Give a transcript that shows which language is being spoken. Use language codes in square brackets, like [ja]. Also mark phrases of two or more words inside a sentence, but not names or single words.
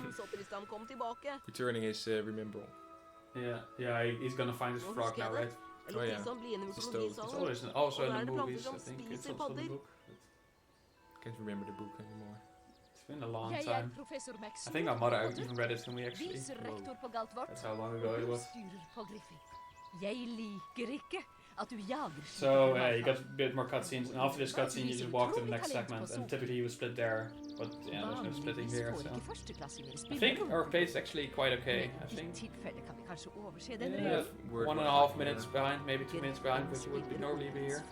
[en] Returning his remembrall. Yeah, he's gonna find his frog now, right? Oh yeah. It's a toad. It's always also in the movies, I think. It's also in the book. Can't remember the book anymore. It's been a long time. I think our mother even read it to me actually. [no] Viserektor på Galtvort. [en] That's how long ago it was. [no] Styrer på Griffith. Jeg liker ikke [en] So you got a bit more cutscenes, and after this cutscene you just walk to the next segment, and typically you would split there, but yeah, there's no splitting here, so... I think our pace is actually quite okay, I think. Yeah, 1.5 minutes behind, maybe 2 minutes behind, which would normally be here.